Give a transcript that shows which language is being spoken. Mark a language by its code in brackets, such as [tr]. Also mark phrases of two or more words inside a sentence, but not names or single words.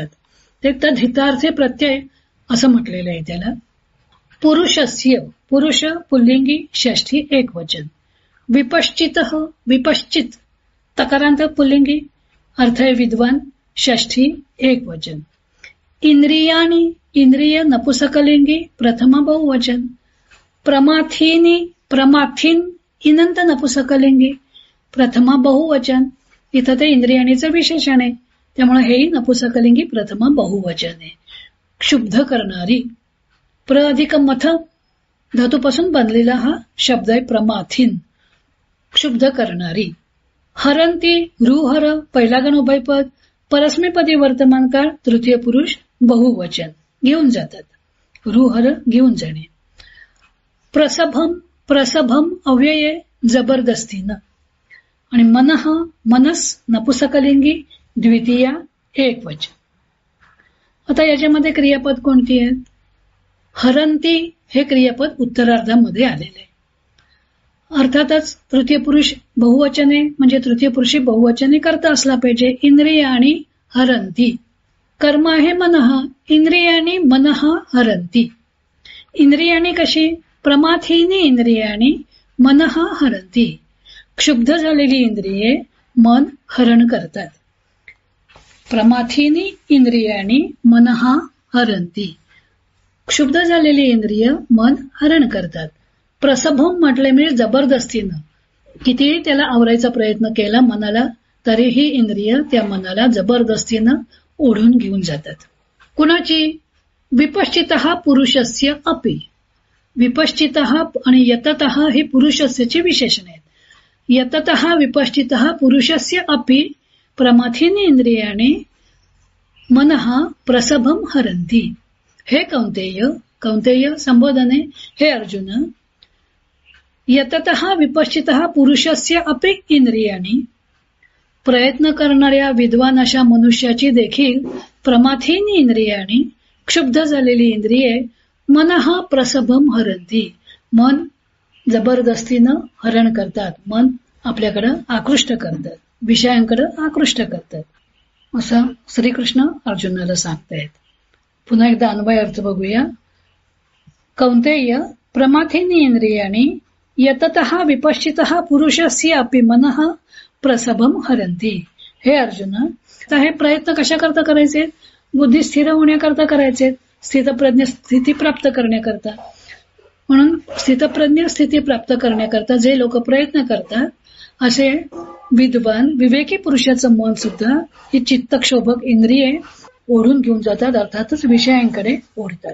[mr] ते तद्धितार्थे प्रत्यय असं म्हटलेलं आहे त्याला. पुरुषस्य पुरुष पुल्लिंगी षष्ठी एक वचन. विपश्चित विपश्चित तकारांत पुल्लिंगी अर्थ आहे विद्वान षष्ठी एक वचन. इंद्रियाणी इंद्रिय नपुसकलिंगी प्रथमा बहुवचन. प्रमाथीनी प्रमाथीन इनंत नपुसकलिंगी प्रथमा बहुवचन. इथं ते इंद्रियाणीचं विशेषण आहे त्यामुळे हेही नपुसकलिंगी प्रथमा बहुवचन आहे. क्षुब्ध करणारी प्र अधिक मथ धातूपासून बनलेला हा शब्द आहे प्रमाथीन क्षुब्ध करणारी. हरंती रुहर पहिला गण उभयपद परस्मैपदी वर्तमान काळ तृतीय पुरुष बहुवचन घेऊन जातात. रुहर घेऊन जाणे. प्रसभम प्रसभम अव्यये जबरदस्तीनं आणि मनः मनस नपुसकलिंगी द्वितीया एक वचन. आता याच्यामध्ये क्रियापद कोणती आहेत? हरंती हे क्रियापद उत्तरार्धामध्ये आलेले आहे. अर्थातच तृतीय पुरुष बहुवचने म्हणजे तृतीय पुरुषी बहुवचने करता असला पाहिजे. [sa] इंद्रियाणी हरंती. [mr] कर्म आहे [sa] मनः इंद्रियाणी मनः हरंती. [mr] इंद्रियाणी कशी? [sa] प्रमाथीनी इंद्रियाणी मनः हरंती. [mr] क्षुब्ध झालेली इंद्रिये मन हरण करतात. [sa] प्रमाथीनी इंद्रियाणी मनः हरंती. [mr] क्षुब्ध झालेली इंद्रिय मन हरण करतात. प्रसभम म्हटले म्हणजे जबरदस्तीनं कितीही त्याला आवरायचा प्रयत्न केला मनाला तरीही इंद्रिय त्या मनाला जबरदस्तीनं ओढून घेऊन जातात. कुणाची? [sa] विपश्चितः पुरुषस्य अपि. [mr] विपश्चितः आणि यततः हे पुरुषस्यचे विशेषण आहेत. [sa] यततः विपश्चितः पुरुषस्य अपि प्रमाथीनी इंद्रियाणे मनः प्रसभम हरंती. [mr] हे कौंतेय कौंतेय संबोधने हे अर्जुन. [sa] यततः विपश्चितः पुरुषस्य अपि इंद्रियाणी. [mr] प्रयत्न करणाऱ्या विद्वान अशा मनुष्याची देखील [sa] प्रमाथीनी इंद्रियाणी [mr] क्षुब्ध झालेली इंद्रिये [sa] मनः प्रसभम हरंती. [mr] मन जबरदस्तीनं हरण करतात. मन आपल्याकडं आकृष्ट करतात विषयांकडे आकृष्ट करतात असं श्रीकृष्ण अर्जुनाला सांगतायत. पुन्हा एकदा अन्वय अर्थ बघूया. [sa] कौंतेय प्रमाथीनी इंद्रियाणी यततः विपश्चितः पुरुषस्य अपि मनः प्रसभम हरंती. [mr] हे अर्जुन आता हे प्रयत्न कशा करता करायचे? बुद्धी स्थिर होण्याकरता करायचे. स्थितप्रज्ञ स्थिती प्राप्त करण्याकरता. म्हणून स्थितप्रज्ञ स्थिती प्राप्त करण्याकरता जे लोक प्रयत्न करतात असे विद्वान विवेकी पुरुषाचं मन सुद्धा ही चित्तक्षोभक इंद्रिये ओढून घेऊन जातात अर्थातच विषयांकडे ओढतात.